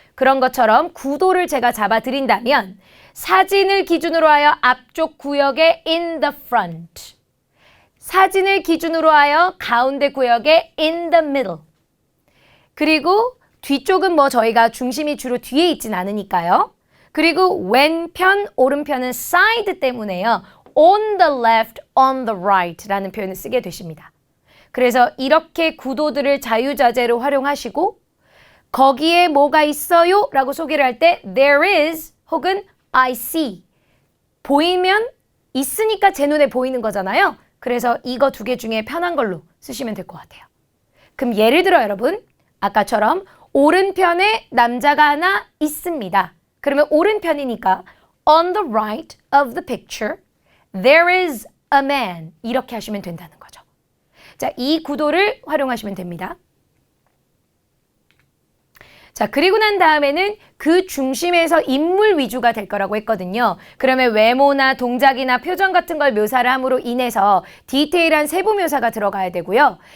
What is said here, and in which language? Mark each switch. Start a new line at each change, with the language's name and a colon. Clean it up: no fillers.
Korean: 그런 것처럼 구도를 제가 잡아드린다면 사진을 기준으로 하여 앞쪽 구역에
English: in the front,
Korean: 사진을 기준으로 하여 가운데 구역에
English: in the middle,
Korean: 그리고 뒤쪽은 뭐 저희가 중심이 주로 뒤에 있진 않으니까요. 그리고 왼편, 오른편은 side 때문에요.
English: on the left, on the right
Korean: 라는 표현을 쓰게 되십니다. 그래서 이렇게 구도들을 자유자재로 활용하시고 거기에 뭐가 있어요? 라고 소개를 할 때
English: there is
Korean: 혹은
English: I see.
Korean: 보이면 있으니까 제 눈에 보이는 거잖아요. 그래서 이거 두 개 중에 편한 걸로 쓰시면 될 것 같아요. 그럼 예를 들어 여러분, 아까처럼 오른편에 남자가 하나 있습니다. 그러면 오른편이니까
English: on the right of the picture there is a man
Korean: 이렇게 하시면 된다는 거죠. 자, 이 구도를 활용하시면 됩니다. 자, 그리고 난 다음에는 그 중심에서 인물 위주가 될 거라고 했거든요. 그러면 외모나 동작이나 표정 같은 걸 묘사를 함으로 인해서 디테일한 세부 묘사가 들어가야 되고요.